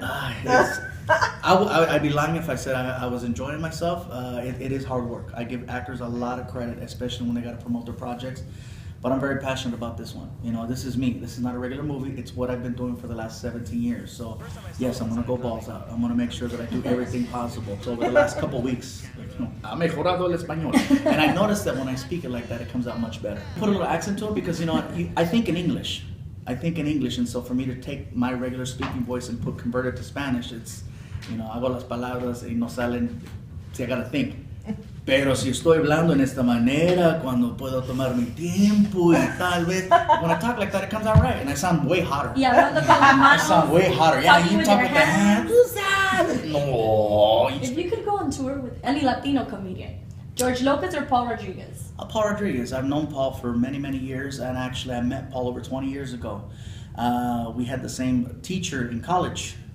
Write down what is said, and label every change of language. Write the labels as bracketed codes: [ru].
[en] I'd be lying if I said I was enjoying myself. It is hard work. I give actors a lot of credit, especially when they got to promote their projects. But I'm very passionate about this one. This is me. This is not a regular movie. It's what I've been doing for the last 17 years. So, yes, I'm going to go balls out. I'm going to make sure that I do everything possible. So over the last couple of weeks, [es] ha mejorado el español. [en] And I noticed that when I speak it like that, it comes out much better. Put a little accent to it because, I think in English. And so for me to take my regular speaking voice and convert it to Spanish, it's, [es] hago las palabras y no salen, si [en] I gotta think. [es] Pero si estoy hablando en esta manera, cuando puedo tomar mi tiempo y tal vez, [en] when I talk like that, it comes out right, and I sound way hotter. Yeah, I sound way hotter. Yeah, you talk with the hands. No. If you could go on tour with any Latino comedian, George Lopez or Paul Rodriguez? Paul Rodriguez. I've known Paul for many, many years, and actually I met Paul over 20 years ago. We had the same teacher in college.